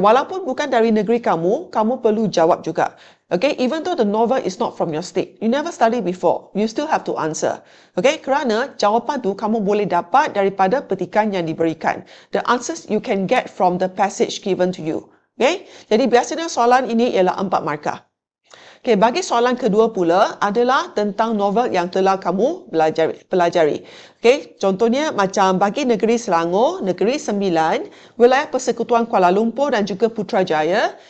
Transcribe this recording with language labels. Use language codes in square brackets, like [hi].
[ms] Walaupun bukan dari negeri kamu, kamu perlu jawab juga. [en] Okay? Even though the novel is not from your state, you never studied before, you still have to answer. Okay? [ms] Kerana jawapan tu kamu boleh dapat daripada petikan yang diberikan. [en] The answers you can get from the passage given to you. Okay? [ms] Jadi biasanya soalan ini ialah 4 markah. Okay, bagi soalan kedua pula adalah tentang novel yang telah kamu pelajari. Okay, contohnya macam bagi Negeri Selangor, Negeri Sembilan, Wilayah Persekutuan Kuala Lumpur dan juga Putrajaya.